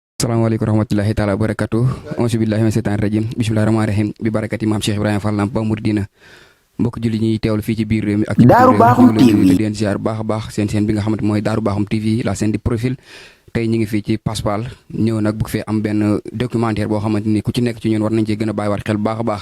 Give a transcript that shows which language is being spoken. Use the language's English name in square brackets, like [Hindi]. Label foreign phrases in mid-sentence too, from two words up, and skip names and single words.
[Arabic] السلام عليكم ورحمة الله تعالى وبركاته. أعوذ بالله من الشيطان الرجيم. بسم الله الرحمن الرحيم. [Wolof] Bi barakati maam Cheikh Ibrahima Fall Lamp Mouridina. Mbokk julli ñi teewlu fii ci biir réew mi ak ci Daaru Baaxum TV di leen ziar baax a baax seen bi nga xamante mooy Daaru Baaxum TV [French] la scène du profil. [Wolof] Tey ñu ngi fii ci Passpal ñëw nag bu fee am benn documentaire boo xamante ni ku ci nekk ci ñun war nañ cee gën a bàyyiwaat xel baax a baax.